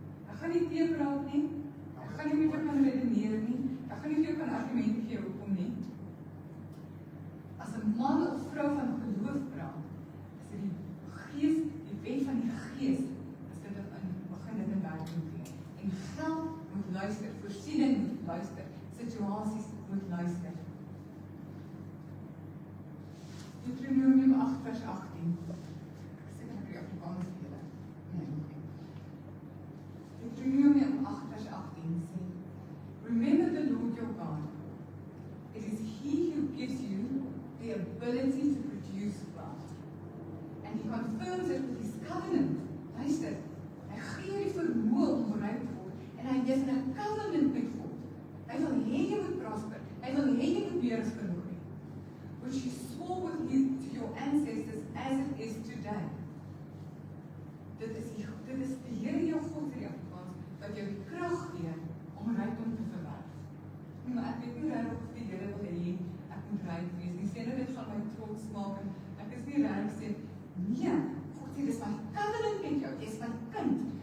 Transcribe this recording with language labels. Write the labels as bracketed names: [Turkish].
[Afrikaans] Ek gaan nie teepraat nie, ek gaan nie met jou kan redeneer nie, ek gaan nie vir jou kan argumente gee hoekom nie. As 'n man of vrou van geloof praat, is dit die gees, die wet van die gees, is dit begin dit in werking gee. En geld moet luister, voorsiening moet luister, situasies moet luister. Deuteronomium 8 vers 18. Ek sê ek die Afrikaans vir julle. Nee. Deuteronomium 8 vers 18 sê, [English] remember the Lord your God. It is He who gives you the ability to produce wealth. And He confirms it with His covenant. [Afrikaans] Luister, hy gee jou die vermoë om ryk te word. En hy is in 'n covenant met God. Hy wil hê jy moet prosper. Hy wil hê jy moet meer as genoeg hê. [English] Which He swore with you to your ancestors as it is today. [Afrikaans] Dit is die Here jou God vir die Afrikaans, wat jou die krag gee om rykdom te verwerf. Maar ek weet nie regtig of die Here wil hê ek moet ryk wees nie. Sê nou dit gaan my trots maak en ek is nie reg sê nee, God sê dis my covenant met jou. Jy's my kind.